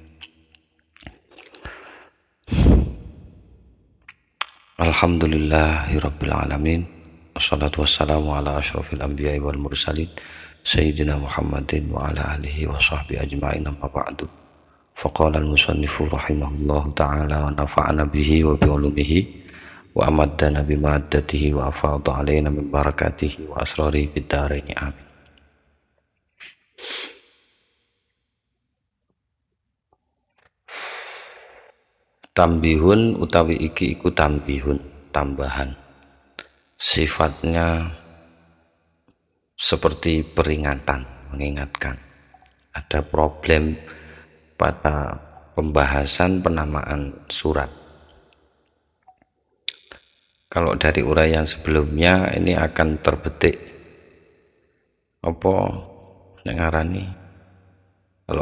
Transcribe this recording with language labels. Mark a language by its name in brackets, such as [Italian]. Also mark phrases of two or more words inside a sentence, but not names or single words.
[Arabic] الحمد لله رب العالمين. والصلاة والسلام على أشرف الأنبياء والمرسلين سيدنا محمد وعلى آله وصحبه أجمعين، أما بعد. فقال المصنف رحمه الله تعالى ونفعنا به وبعلومه وأمدنا بمدته وأفاض علينا من بركاته وأسراره في الدارين. آمين. [Javanese] Tambihun utawi iki iku tambihun, [Indonesian] tambahan. Sifatnya seperti peringatan, mengingatkan ada problem pada pembahasan penamaan surat. Kalau dari uraian sebelumnya ini akan terbetik apa yang ngarani, kalau